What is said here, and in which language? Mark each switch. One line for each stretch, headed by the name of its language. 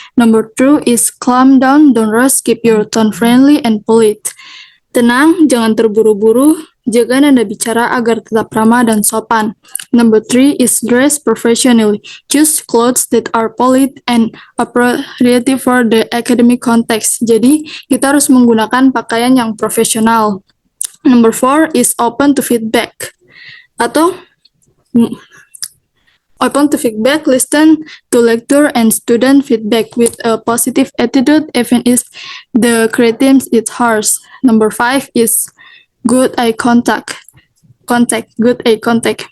English: Number 2 is calm down, don't rush, keep your tone friendly and polite.
Indonesian: Tenang, jangan terburu-buru, jaga nada bicara agar tetap ramah dan sopan.
English: Number 3 is dress professionally. Choose clothes that are polite and appropriate for the academic context.
Indonesian: Jadi, kita harus menggunakan pakaian yang profesional.
English: Number 4 is open to feedback. Open to feedback, listen to lecturer and student feedback with a positive attitude, even if the criticism is harsh. Number 5 is good eye contact. Good eye contact.